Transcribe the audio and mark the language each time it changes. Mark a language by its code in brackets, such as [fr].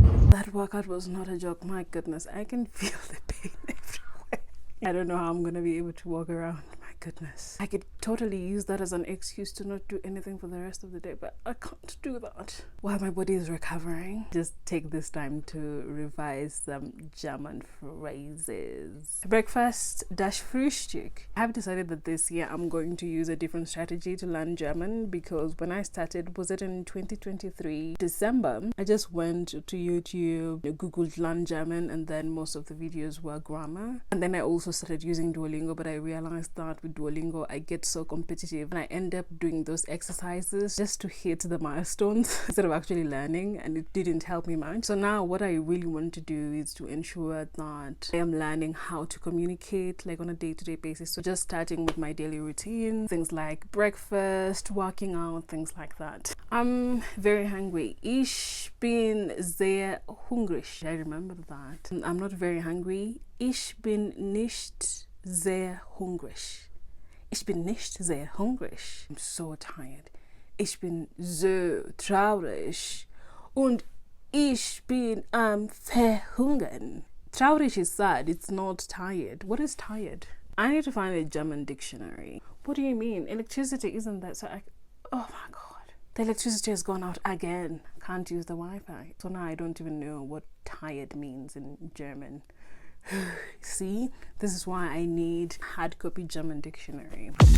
[en] That workout was not a joke. My goodness, I can feel the pain everywhere. I don't know how I'm going to be able to walk around. My goodness. I could totally use that as an excuse to not do anything for the rest of the day, but I can't do that while my body is recovering. Just take this time to revise some German phrases. Breakfast dash Frühstück. I have decided that this year I'm going to use a different strategy to learn German, because when I started, was it in 2023 December, I just went to YouTube, googled learn German, and then most of the videos were grammar. And then I also started using Duolingo, but I realized that with Duolingo I get so competitive and I end up doing those exercises just to hit the milestones instead of actually learning, and it didn't help me much. So now what I really want to do is to ensure that I am learning how to communicate like on a day-to-day basis. So just starting with my daily routine, things like breakfast, working out, things like that. I'm very hungry. [de] Ich bin sehr hungrig. [en] I remember that. I'm not very hungry. [de] Ich bin nicht sehr hungrig. Ich bin nicht sehr hungrig. [en] I'm so tired. [de] Ich bin so traurig. Und ich bin am verhungern. [en] Traurig is sad. It's not tired. What is tired? I need to find a German dictionary. What do you mean? Electricity isn't that? So Oh my god. The electricity has gone out again. Can't use the Wi-Fi. So now I don't even know what tired means in German. See, this is why I need hard copy German dictionary.